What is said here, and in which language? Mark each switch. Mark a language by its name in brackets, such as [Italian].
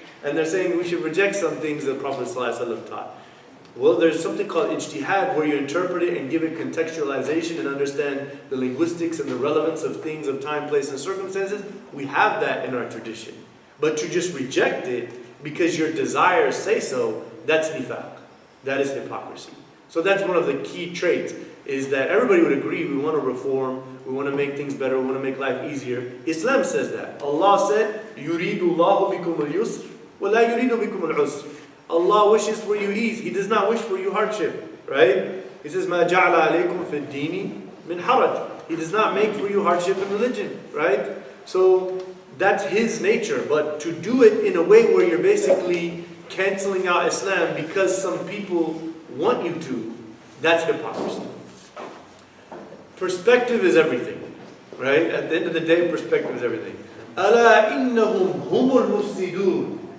[English] And they're saying we should reject some things that the Prophet ﷺ taught. Well, there's something called ijtihad, where you interpret it and give it contextualization and understand the linguistics and the relevance of things of time, place, and circumstances. We have that in our tradition. But to just reject it because your desires say so, that's nifaq. That is hypocrisy. So that's one of the key traits, is that everybody would agree we want to reform, we want to make things better, we want to make life easier. Islam says that. Allah said, [Arabic] يُرِيدُ اللَّهُ بِكُمُ الْيُسْرِ وَلَا يُرِيدُ بِكُمُ الْعُسْرِ. [English] Allah wishes for you ease. He does not wish for you hardship, right? He says, [Arabic] مَا جَعْلَ عَلَيْكُمْ فِي الدِّينِ مِنْ حَرَجٍ. [English] He does not make for you hardship in religion, right? So that's His nature. But to do it in a way where you're basically canceling out Islam because some people want you to, that's hypocrisy. Perspective is everything, right? At the end of the day, perspective is everything. [Arabic] أَلَا إِنَّهُمْ هُمُ الْمُفْسِدُونَ.